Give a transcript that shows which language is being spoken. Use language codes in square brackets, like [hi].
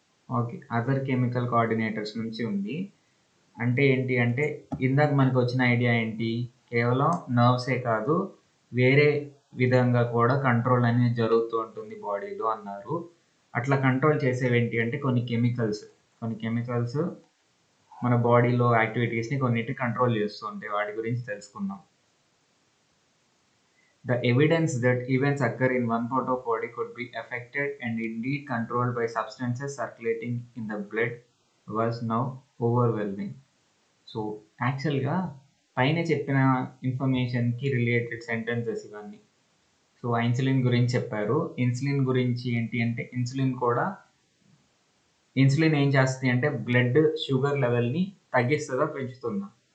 [te] Okay, other chemical coordinators నుంచి ఉంది. అంటే ఏంటి అంటే, ఇందాక మనకు వచ్చిన ఐడియా ఏంటి, కేవలం నర్వ్సే కాదు వేరే విధంగా కూడా కంట్రోల్ అనేది జరుగుతూ ఉంటుంది బాడీలో అన్నారు. అట్లా కంట్రోల్ చేసేవి ఏంటి అంటే కొన్ని కెమికల్స్ మన బాడీలో యాక్టివిటీస్ని కొన్నిటి కంట్రోల్ చేస్తూ ఉంటాయి. వాటి గురించి తెలుసుకుందాం. [en] The evidence that events occur in one part of body could be affected and indeed controlled by substances circulating in the blood was now overwhelming. [te] So యాక్చువల్గా పైన చెప్పిన ఇన్ఫర్మేషన్కి రిలేటెడ్ సెంటెన్సెస్ ఇవన్నీ. సో ఇన్సులిన్ గురించి చెప్పారు. ఇన్సులిన్ గురించి ఏంటి అంటే, insulin ఏం చేస్తుంది అంటే బ్లడ్ షుగర్ లెవెల్ని తగ్గిస్తుందా పెంచుతుందా?